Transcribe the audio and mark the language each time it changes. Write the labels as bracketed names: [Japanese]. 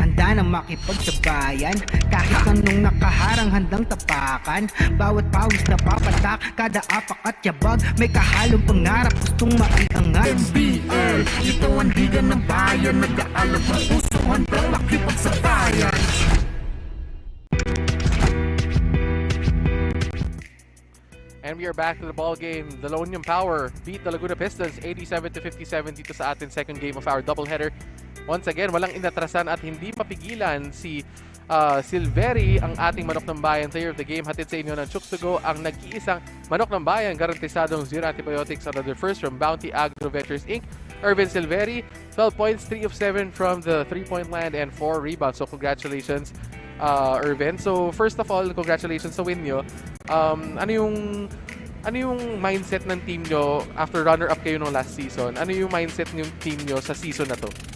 [Filipino] Na makipagsabayan, kahit anong nakaharang handang tapakan. Bawat pawis na papatak, kada apak at yabag, may kahalong pangarap, gustong maiangat. NBL, ito ang liga ng bayan, nag-aalab ng pusong handang makipagsabayan. [English] And we are back to the ball game. The La Union PAOwer beat the Laguna Pistons 87-57 [Filipino] dito sa atin [English] second game of our doubleheader. Once again, [Filipino] walang inatrasan at hindi mapigilan si Silveri, ang ating manok ng bayan player of the game. Hatid sa inyo ng Chooks-to-Go, ang nag-iisang manok ng bayan, garantisadong [English] zero antibiotics under the first from [Filipino] Bounty Agro Ventures Inc. [English] Irvin Silveri, 12 points, 3 of 7 from the 3-point land and 4 rebounds. So congratulations, Irvin. So first of all, congratulations [Filipino] sa win nyo. Ano yung mindset ng team nyo [English] after runner-up [Filipino] kayo nung [English] last season? [Filipino] Ano yung mindset ng team nyo sa season na to?